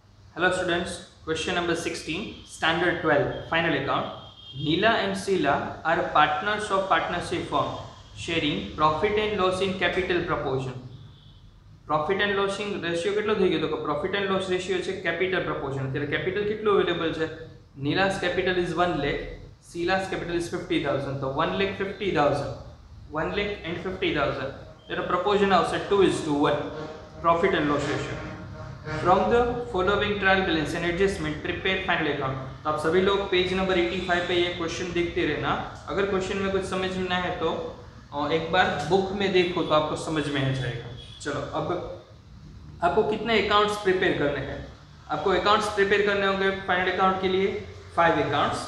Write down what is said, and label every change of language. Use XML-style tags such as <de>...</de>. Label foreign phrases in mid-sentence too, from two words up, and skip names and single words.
<en>Hello students, question number 16, standard 12, final account. Neela and Sheila are partners of partnership firm sharing profit and loss in capital proportion. Profit and loss</en> <gu>રેશિયો કેટલો થઈ ગયો? તો</gu> <en>profit and loss</en> <gu>રેશિયો છે</gu> <en>capital proportion.</en> <gu>ત્યારે capital કેટલું અવેલેબલ છે?</gu> <en>Neela's capital is 1 lakh, Sheila's capital is 50,000.</en> <gu>તો 1,50,000, 1,50,000. ત્યારે proportion આવશે 2:1</gu> <en>profit and loss ratio. From the following trial balance and adjustment prepare final account.</en> <hi>तो आप सभी लोग</hi> <en>page number</en> <hi>85 पे ये क्वेश्चन देखते रहना। अगर क्वेश्चन में कुछ समझ में ना है तो एक बार बुक में देखो तो आपको समझ में आ जाएगा। चलो, अब आपको कितने</hi> <en>accounts prepare</en> <hi>करने हैं? आपको</hi> <en>accounts prepare</en> <hi>करने होंगे</hi> <en>final account</en> <hi>के लिए 5 अकाउंट्स।</hi>